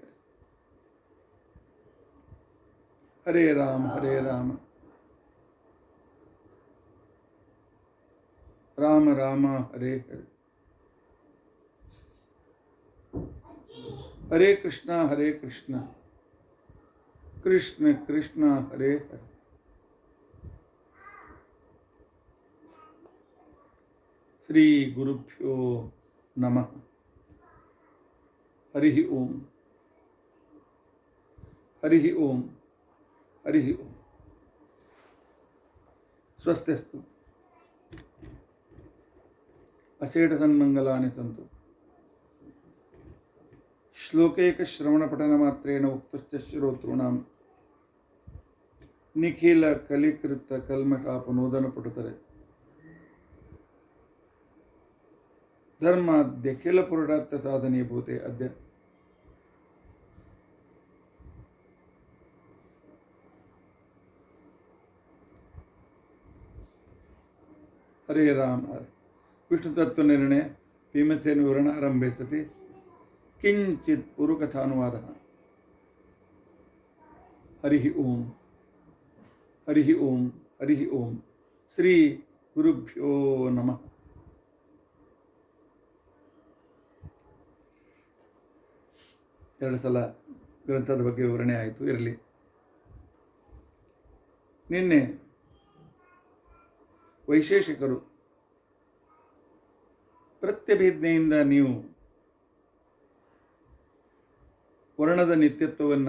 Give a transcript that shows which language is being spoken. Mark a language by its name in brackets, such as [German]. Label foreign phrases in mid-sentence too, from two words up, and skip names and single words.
[Sanskrit] ಹರೇ ರಾಮ ರಾಮ ರಾಮ ಹರೇ ಹರೇ ಹರೇ ಕೃಷ್ಣ ಕೃಷ್ಣ ಕೃಷ್ಣ ಹರೇ ಹರೇ ಶ್ರೀ ಗುರುಭ್ಯೋ ನಮಃ ಹರಿ ಓಂ ಹರಿ ಓಂ ಹರಿ ಓಂ ಸ್ವಸ್ತಿಸ್ತು ಅಸೇಢ ಸನ್ಮಂಗಲಾನಿ ಸಂತು ಶ್ಲೋಕೈಕ ಶ್ರವಣ ಪಠನ ಮಾತ್ರೇಣ ಉಕ್ತಶ್ಚ ಶ್ರೋತॄಣಾಂ ನಿಖಿಲ ಕಲಿಕೃತ ಕಲ್ಮಠಾಪನೋದನ ಪಟುತರೆ ಧರ್ಮಾದ್ಯಖಿಲ ಪುರುಷಾರ್ಥ ಸಾಧನೀಭೂತೆ ಅದ್ಯ ಹರೇ ರಾಮ ವಿಷ್ಣು ತತ್ವ ನಿರ್ಣಯ ಭೀಮಸೇನ ವಿವರಣಾರಂಭೆ ಸತಿ ಕಿಂಚಿತ್ ಪುರುಕಥಾನುವಾದ ಹರಿ ಓಂ ಹರಿ ಓಂ ಹರಿ ಓಂ ಶ್ರೀ ಗುರುಭ್ಯೋ ನಮಃ [Kannada] ಎರಡು ಸಲ ಗ್ರಂಥದ ಬಗ್ಗೆ ವಿವರಣೆ ಆಯಿತು. ಇರಲಿ, ನಿನ್ನೆ ವೈಶೇಷಿಕರು ಪ್ರತ್ಯಭಿಜ್ಞೆಯಿಂದ ನೀವು ವರ್ಣದ ನಿತ್ಯತ್ವವನ್ನು